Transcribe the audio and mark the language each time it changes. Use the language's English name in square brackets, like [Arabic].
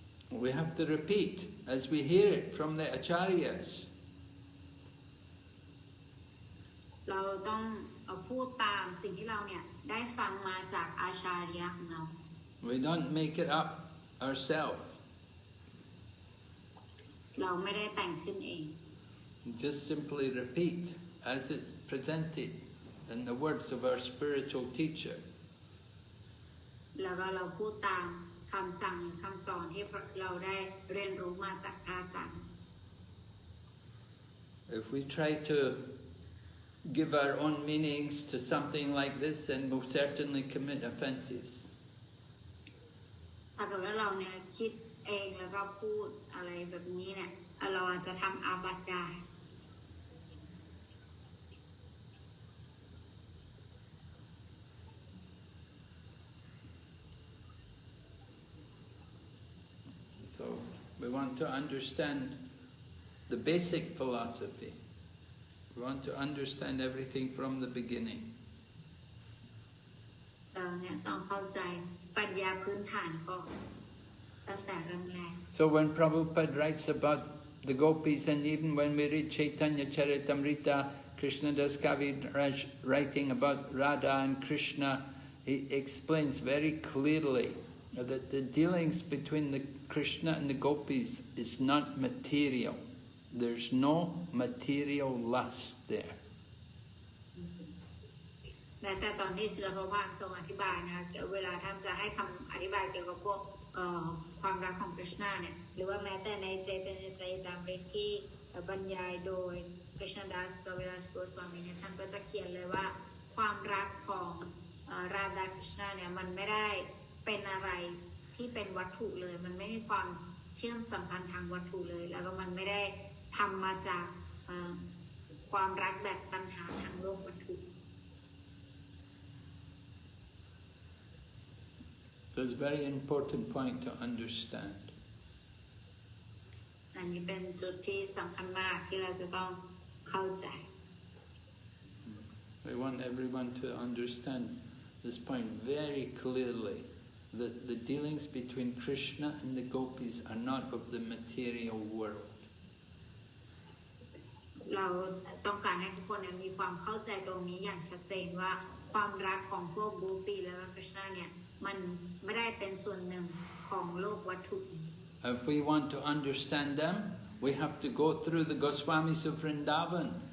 [English] We have to repeat as we hear it from the acharyas. [Thai] เราต้องพูดตามสิ่งที่เราเนี่ยได้ฟังมาจากอาชาริยะของเรา [English] We don't make it up ourselves. [Thai] เราไม่ได้แต่งขึ้นเอง [English] Just simply repeat as it's presented in the words of our spiritual teacher. [Thai] แล้วก็เราพูดตามคำสั่งหรือคำสอนที่เราได้เรียนรู้มาจากพระอาจารย์ [English] If we try to give our own meanings to something like this, then we'll certainly commit offences. [Thai] ถ้าเกิดว่าเราเนี่ยคิดเองแล้วก็พูดอะไรแบบนี้เนี่ยเราอาจจะทำอาบัติได้ [English] So we want to understand the basic philosophy. We want to understand everything from the beginning. [Thai] เราเนี่ยต้องเข้าใจปรัชญาพื้นฐานก่อนตั้งแต่เริ่มแรก [English] So when Prabhupada writes about the gopis, and even when we read Chaitanya Charitamrita, Krishna Das Kaviraj writing about Radha and Krishna, he explains very clearly that the dealings between the Krishna and the gopis is not material. There's no material lust there. [Thai] แต่ตอนที่ศิลปภาคทรงอธิบายนะคะเวลาท่านจะให้คำอธิบายเกี่ยวกับพวกความรักของกฤษณาเนี่ยหรือว่าแม้แต่ในเจตนาใจตามเรทที่บรรยายโดย Krishnadas Kaviraj Goswami เนี่ยท่านก็จะเขียนเลยว่าความรักของราดาคริชนาเนี่ยมันไม่ได้เป็นอะไรที่เป็นวัตถุเลยมันไม่มีความเชื่อมสัมพันธ์ทางวัตถุเลยแล้วก็มันไม่ได้ทำมาจากความรักแบบตัณหาทางโลกวัตถุ [English] So it's a very important point to understand. [Thai] อันนี้เป็นจุดที่สำคัญมากที่เราจะต้องเข้าใจ [English] We want everyone to understand this point very clearly, that the dealings between Krishna and the gopis are not of the material world. [Thai] เราต้องการให้ทุกคนมีความเข้าใจตรงนี้อย่างชัดเจนว่าความรักของพวกโกปีและกฤษณาเนี่ยมันไม่ได้เป็นส่วนหนึ่งของโลกวัตถุนี้ [English] If we want to understand them, we have to go through the Goswamis of Vrindavan.